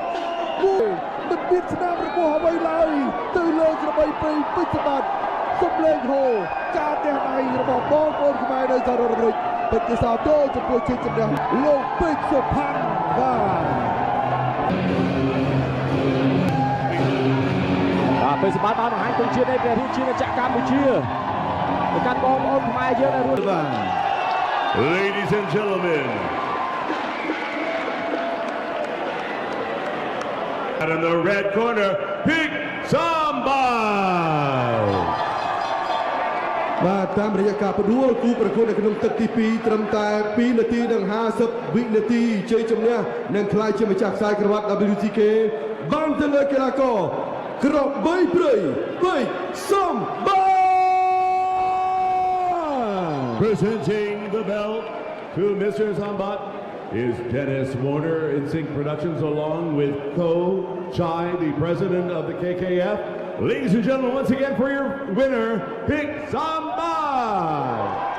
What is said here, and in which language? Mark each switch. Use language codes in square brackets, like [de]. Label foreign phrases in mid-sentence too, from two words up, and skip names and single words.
[km] មិនមានស្នាមរបស់អ្វីឡើយទៅលើក្របីព្រៃពេជ្រសម្បត្តិសំលេងហូការទះដៃរបស់បងប្អូនខ្មែរនៅសហរដ្ឋអាមេរិកពិតជាសាទរចំពោះជ័យជំនះលោកពេជ្រសុផាន់បាទពេលសម្បត្តិបានបង្ហាញទង់ជាតិនៃព្រះរាជាណាចក្រកម្ពុជាទៅកាន់បងប្អូនខ្មែរយើងនៅរួមបាទ [en] Ladies and gentlemen, out in the red corner, Big Samba. [km] បាទតាមរយៈការផ្ដួលគូប្រកួតនៅក្នុងទឹកទី2ត្រឹមតែ2នាទីនិង50វិនាទីជ័យជំនះនឹងក្លាយជាម្ចាស់ខ្សែក្រវ៉ាត់ WTK បានទៅលើកីឡាករក្របីព្រៃពេជ្រសម្បត្តិ [en] Presenting the belt to Mr. Sambat is Dennis Warner in Sync Productions along with Ko Chai, the president of the KKF. Ladies and gentlemen, once again for your winner, Big Samba.